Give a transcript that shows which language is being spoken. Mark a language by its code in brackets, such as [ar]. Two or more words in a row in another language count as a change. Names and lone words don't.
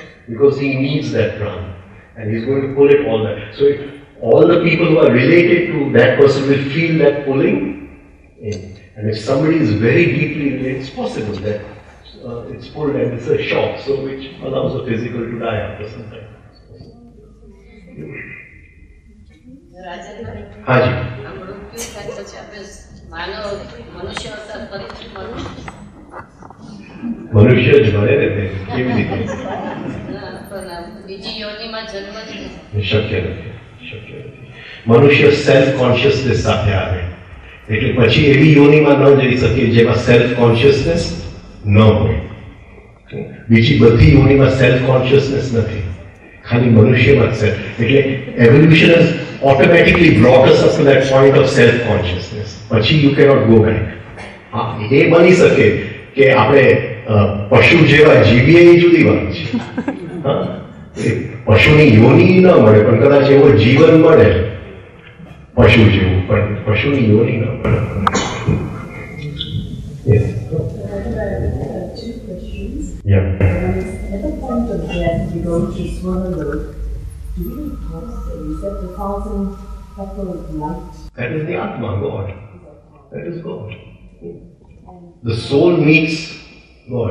[en] Because he needs that prana. And he's going to pull it all back. So all the people who are related to that person will feel that pulling in. And if somebody is very deeply related, it's possible that it's pulled and it's a shock, so which allows the physical to die after some time. [gu] મનુષ્ય જ મળે ને કેવી રીતે બીજી યોનિમાં જન્મ શક્ય નથી. મનુષ્ય [en] self consciousness [gu] સાથે આવે એટલે પછી એવી યોનિમાં ન જઈ શકે જેમાં [en] self consciousness [gu] ન હોય. બીજી બધી યોનિમાં [en] self consciousness [gu] નથી, ખાલી મનુષ્યમાં જ સેલ્ફ. [en] એટલે એવોલ્યુશન has automatically brought us up to that point of self consciousness. પછી you cannot go back. [gu] એ બની શકે કે આપણે પશુ જેવા જીવીએ એ જુદી વાત છે. પશુની યોની ન મળે પણ કદાચ એવો જીવન મળે પશુ જેવું, પણ પશુની યોની ન મળે. [en] Two questions. Yeah. At the point of death, you go to Swarnaloka. Do you pause? Is that the thousand petal of light? That is the Atma, God. That is God. The soul meets God.